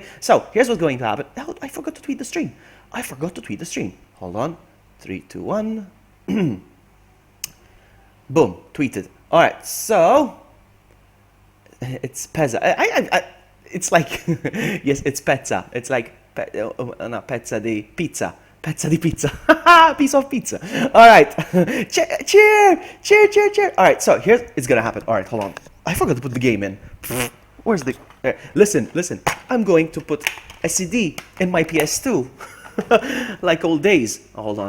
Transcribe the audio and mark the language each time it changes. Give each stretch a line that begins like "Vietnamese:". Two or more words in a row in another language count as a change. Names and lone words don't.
English: So, here's what's going to happen. Oh, I forgot to tweet the stream. Hold on. 3, 2, 1. Boom. Tweeted. All right, so it's Pezza. It's like, yes, it's Pezza. It's like, no,
Italian: Pezza di pizza. Pezza di pizza.
English: Piece of pizza. All right. Cheer. All right, so here's it's going to happen. All right, hold on. I forgot to put the game in. Where's the... Listen. I'm going to put a CD in my PS2. Like old days. Oh, hold on.